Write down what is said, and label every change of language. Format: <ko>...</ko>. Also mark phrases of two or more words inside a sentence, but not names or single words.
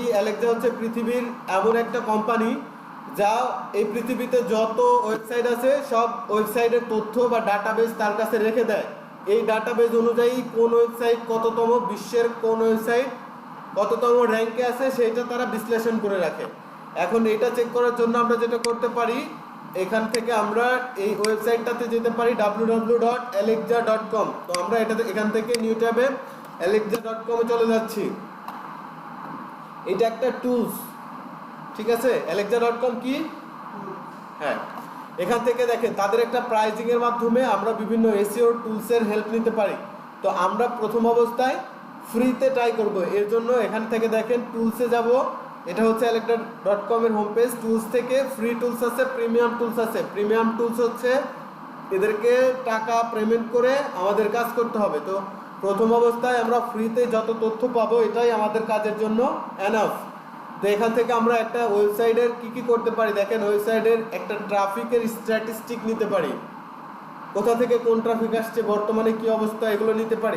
<bn>অ্যালেক্সা হচ্ছে পৃথিবীর এমন একটা কোম্পানি যা এই পৃথিবীতে যত ওয়েবসাইট আছে সব ওয়েবসাইটের তথ্য বা ডাটাবেস তার কাছে রেখে দেয়। এই ডাটাবেস অনুযায়ী কোন ওয়েবসাইট কততম, বিশ্বের কোন ওয়েবসাইট কততম র্যাঙ্কে আছে সেটা তারা বিশ্লেষণ করে রাখে। এখন এটা চেক করার জন্য আমরা যেটা করতে পারি, এখান থেকে আমরা এই ওয়েবসাইটটাতে যেতে পারি www.alexa.com। তো আমরা এখান থেকে</bn> <en>new tabে</en> <bn>alexa.com এ চলে যাচ্ছি। এটা একটা টুলস, ঠিক আছে। alexa.com কি? হ্যাঁ, এখান থেকে দেখেন তাদের একটা প্রাইজিং এর মাধ্যমে আমরা বিভিন্ন</bn> <en>SEO toolsের</en> <bn>হেল্প নিতে পারি। তো আমরা প্রথম অবস্থায় ফ্রিতে ট্রাই করব। এর জন্য এখান থেকে দেখেন টুলসে যাব, এটা হচ্ছে alexa.com এর</bn> <en>home page.</en> <bn>টুলস থেকে</bn> <en>free tools</en> <bn>আছে,</bn> <en>premium tools</en> <bn>আছে।</bn> <en>premium tools</en> <bn>হচ্ছে এদেরকে টাকা পেমেন্ট করে আমাদের কাজ করতে হবে। তো প্রথম অবস্থায় আমরা ফ্রিতে যত তথ্য পাবো এটাই আমাদের কাজের জন্য এনাফ। তো এখান থেকে আমরা একটা ওয়েবসাইটের কি করতে পারি দেখেন, ওয়েবসাইটের একটা</bn> <en>trafficের statistic</en> <bn>নিতে পারি, কোথা থেকে কোন ট্রাফিক আসছে, বর্তমানে কি অবস্থা, এগুলো নিতে পারি।</bn>